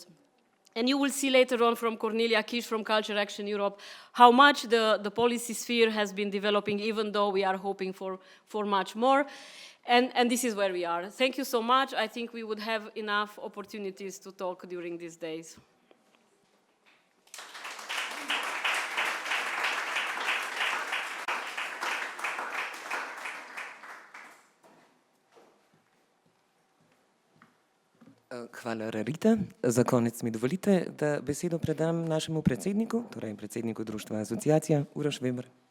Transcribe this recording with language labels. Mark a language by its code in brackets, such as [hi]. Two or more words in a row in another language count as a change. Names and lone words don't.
[en] And you will see later on from Cornelia Kish from Culture Action Europe how much the policy sphere has been developing, even though we are hoping for much more. And this is where we are. Thank you so much. I think we would have enough opportunities to talk during these days. [sl] Hvala, Rarita. Za konec mi dovolite, da besedo predam našemu predsedniku, torej predsedniku društva Asociacija, Uroš Weber.